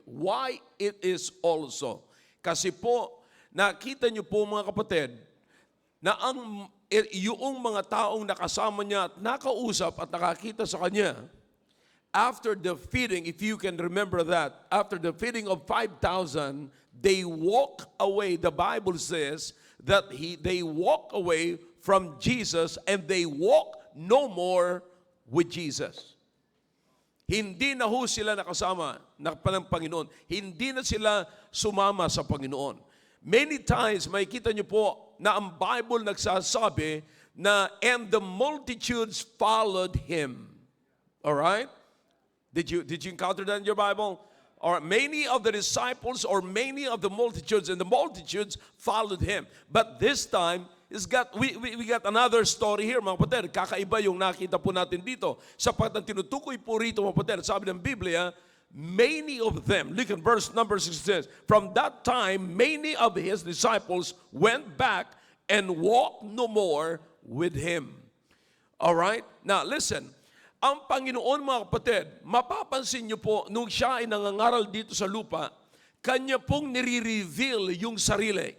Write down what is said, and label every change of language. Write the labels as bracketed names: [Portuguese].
[English] Why it is also? [Filipino] Kasi po, nakita niyo po mga kapatid, na yung mga taong nakasama niya at nakausap at nakakita sa kanya, [English] after the feeding, if you can remember that, after the feeding of 5,000, they walk away. The Bible says that they walk away from Jesus and they walk no more with Jesus. [Filipino] Hindi na ho sila nakasama ng Panginoon. Hindi na sila sumama sa Panginoon. [English] Many times, [Filipino] makikita niyo po na ang Bible nagsasabi na, [English] and the multitudes followed him. All right? Did you encounter that in your Bible? Or many of the disciples or many of the multitudes, and the multitudes followed him. But this time, we got another story here, [Filipino] mga kapatid. Kakaiba yung nakita po natin dito. Sapagkat ang tinutukoy po rito, mga kapatid, sabi ng Biblia, [English] many of them, look at verse number 6 says, from that time, many of his disciples went back and walked no more with him. All right? Now, listen. [Filipino] Ang Panginoon, mga kapatid, mapapansin niyo po, nung siya ay nangangaral dito sa lupa, kanya pong nire-reveal yung sarili.